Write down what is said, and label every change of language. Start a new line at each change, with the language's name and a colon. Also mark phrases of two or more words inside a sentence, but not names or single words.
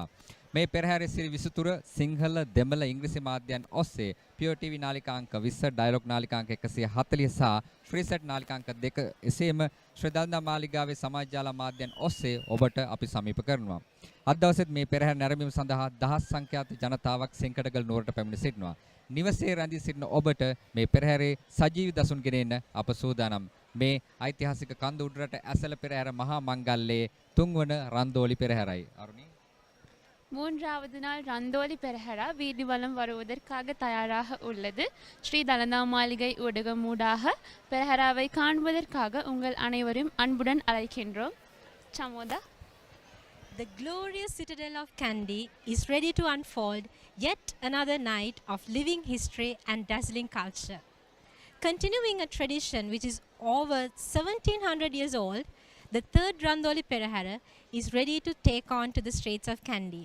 Sinhala: මේ පෙරහැරේ සිරිවිසිතුර සිංහල දෙමළ ඉංග්‍රීසි මාධ්‍යයන් ඔස්සේ පියෝ ටීවී නාලිකාංක 20 ඩයලොග් නාලිකාංක 140 සහ ෆ්‍රීසෙට් නාලිකාංක 2 එසේම ශ්‍රී දළදා මාලිගාවේ සමාජ ජාල මාධ්‍යයන් ඔස්සේ ඔබට අපි සමීප කරනවා. අද දවසේත් මේ පෙරහැර නැරඹීම සඳහා දහස් සංඛ්‍යාත ජනතාවක් සෙන්කඩගල නුවරට පැමිණ සිටිනවා. නිවසේ රැඳී සිටින ඔබට මේ පෙරහැරේ සජීවී දසුන් ගෙනෙන්න අප සූදානම්. මේ ඓතිහාසික කන්ද උඩරට ඇසල පෙරහැර මහා මංගල්‍යයේ තුන්වන ரந்தோலி பெரஹரை.
Tamil: அருணி, மூன்றாவது நாள் ரந்தோலி பெரஹரா வீதி வலம் வருவதற்காக தயாராக உள்ளது. ஸ்ரீ தலதா மாளிகை ஊடகமூடாக பெரஹராவை காண்பதற்காக உங்கள் அனைவரையும் அன்புடன் அழைக்கின்றோம். சமோதா.
English: The glorious citadel of Kandy is ready to unfold yet another night of living history and dazzling culture. Continuing a tradition which is over 1700 years old, the third Randoli Procession is ready to take on to the streets of Kandy.